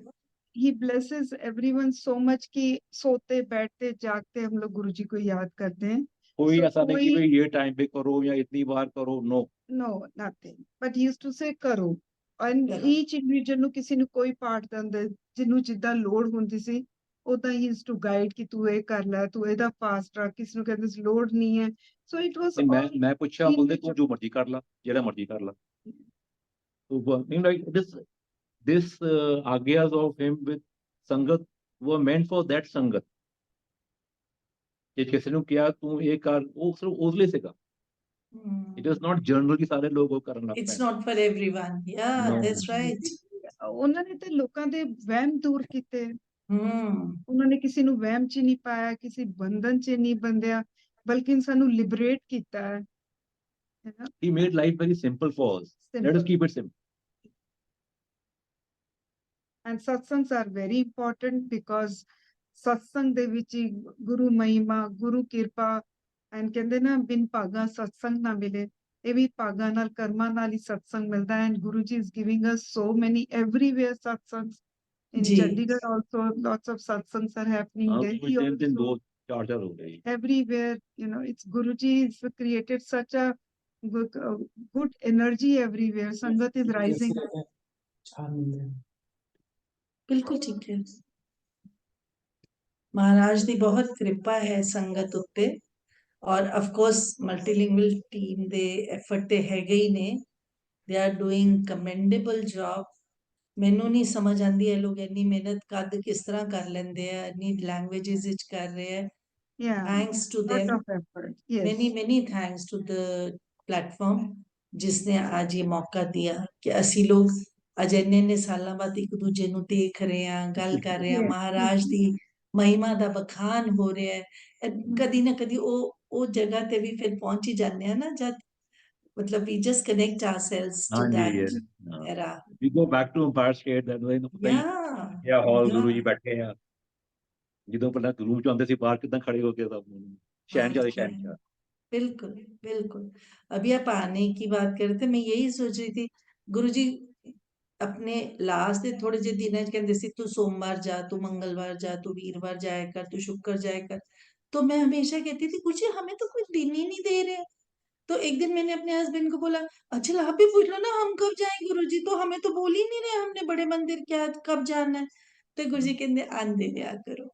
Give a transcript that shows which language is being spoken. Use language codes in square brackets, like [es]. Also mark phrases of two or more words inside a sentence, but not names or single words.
[en] He blesses everyone so much [hi] कि सोते बैठते जागते हम लोग गुरुजी को याद करते हैं. कोई ऐसा नहीं कि भाई ये टाइम पे करो या इतनी बार करो. [en] No, nothing. But he used to say [pa] करो. [en] And each individual [pa] ਨੂੰ ਕਿਸੇ ਨੂੰ ਕੋਈ ਪਾਠ ਦਿੰਦਾ, ਜਿਹਨੂੰ ਜਿੱਦਾਂ ਲੋੜ ਹੁੰਦੀ ਸੀ, ਉਦਾਂ [en] he used to guide [pa] ਕਿ ਤੂੰ ਇਹ ਕਰ ਲੈ, ਤੂੰ ਇਹਦਾ fast ਰੱਖ, ਕਿਸੇ ਨੂੰ ਕਹਿੰਦੇ ਸੀ ਲੋੜ ਨਹੀਂ ਹੈ. [en] So it was [pa] ਮੈਂ ਪੁੱਛਾ ਬੋਲਦੇ ਤੂੰ ਜੋ ਮਰਜ਼ੀ ਕਰ ਲਾ, ਜੇੜ੍ਹਾ ਮਰਜ਼ੀ ਕਰ ਲਾ. [en] So this आज्ञाs of him with संगत were meant for that संगत. [hi] जे किसी ने किया तू ये कर, वो सिर्फ उसले से कर. [en] It is not generally [hi] सारे लोग वो करना. [en] It's not for everyone. Yeah, no. That's right. [pa] ਉਨ੍ਹਾਂ ਨੇ ਤਾਂ ਲੋਕਾਂ ਦੇ ਵਹਿਮ ਦੂਰ ਕੀਤੇ. ਉਨ੍ਹਾਂ ਨੇ ਕਿਸੇ ਨੂੰ ਵਹਿਮ ਚ ਨਹੀਂ ਪਾਇਆ, ਕਿਸੇ ਬੰਧਨ ਚ ਨਹੀਂ ਬੰਧਿਆ, ਬਲਕਿ ਸਾਨੂੰ ਲਿਬਰੇਟ ਕੀਤਾ ਹੈ. [en] He made life very simple for us. Let us keep it simple. And satsangs are very important because satsang [pa] ਦੇ ਵਿੱਚ ਗੁਰੂ ਮਹਿਮਾ, ਗੁਰੂ ਕਿਰਪਾ, and ਕਹਿੰਦੇ ਨਾ ਬਿਨ ਭਾਗਾ ਸਤਸੰਗ ਨਾ ਮਿਲੇ. ਇਹ ਵੀ ਭਾਗਾ ਨਾਲ ਕਰਮਾਂ ਨਾਲ ਹੀ ਸਤਸੰਗ ਮਿਲਦਾ ਹੈ. [en] And Guruji is giving us so many everywhere satsangs. In Chandigarh also lots of satsangs are happening. Delhi also. [hi] चार हो गए। [en] everywhere, it's Guruji has created such a good energy everywhere. Sangat is rising. [hi] बिल्कुल ठीक है। [pa] ਮਹਾਰਾਜ ਦੀ ਬਹੁਤ ਕਿਰਪਾ ਹੈ ਸੰਗਤ ਉੱਤੇ ਔਰ [en] of course multilingual team [pa] ਦੇ effort ਤੇ ਹੈਗੇ ਹੀ ਨੇ। [en] they are doing commendable job। [pa] ਮੈਨੂੰ ਨਹੀਂ ਸਮਝ ਆਂਦੀ ਇਹ ਲੋਕ ਇੰਨੀ ਮਿਹਨਤ ਕਦ ਕਿਸ ਤਰ੍ਹਾਂ ਕਰ ਲੈਂਦੇ ਆ, ਇੰਨੀ ਲੈਂਗੁਏजेस ਵਿੱਚ ਕਰ ਰਹੇ ਆ। [en] Yeah, thanks to lot them, of effort. Yes. many thanks to the platform [hi] जिसने आज ये मौका दिया कि [pa] ਅਸੀਂ ਲੋਕ ਅੱਜ ਇੰਨੇ ਸਾਲਾਂ ਬਾਅਦ ਇੱਕ ਦੂਜੇ ਨੂੰ ਦੇਖ ਰਹੇ ਹਾਂ, ਗੱਲ ਕਰ ਰਹੇ ਹਾਂ, ਮਹਾਰਾਜ ਦੀ ਮਹਿਮਾ ਦਾ ਬਖਾਨ ਹੋ ਰਿਹਾ ਹੈ। ਕਦੀ ਨਾ ਕਦੀ ਉਹ ਜਗ੍ਹਾ ਤੇ ਵੀ ਫਿਰ ਪਹੁੰਚ ਹੀ ਜਾਂਦੇ ਆ ਨਾ, ਜਦ ਮਤਲਬ [en] we just connect ourselves to that era। We go back to Empire State, that way [pa] ਪਤਾ ਹੀ ਇਹ ਹਾਲ ਗੁਰੂ ਜੀ ਬੈਠੇ ਆ, ਜਦੋਂ ਪਹਿਲਾਂ ਗੁਰੂ ਚ ਆਉਂਦੇ ਸੀ ਬਾਹਰ ਕਿਦਾਂ ਖੜੇ ਹੋ ਕੇ ਸਭ शहनशाह शहनशाह। [hi] बिल्कुल बिल्कुल। अभी आप आने की बात कर रहे थे, मैं यही सोच रही थी गुरुजी अपने लास्ट [pa] ਦੇ ਥੋੜੇ ਜਿਹੇ ਦਿਨਾਂ ਚ ਕਹਿੰਦੇ ਸੀ ਤੂੰ [hi] सोमवार जा, तू मंगलवार जा, तू वीरवार जाया कर, तू शुक्र जाया कर। तो मैं हमेशा कहती थी गुरुजी हमें तो कोई दिन ही नहीं दे रहे। तो एक दिन मैंने अपने हस्बैंड को बोला अच्छा आप भी पूछ लो ना हम कब जाएं गुरुजी, तो हमें तो बोल ही नहीं रहे हमने बड़े मंदिर क्या कब जाना है। तो गुरुजी कहते आंदे दिया करो।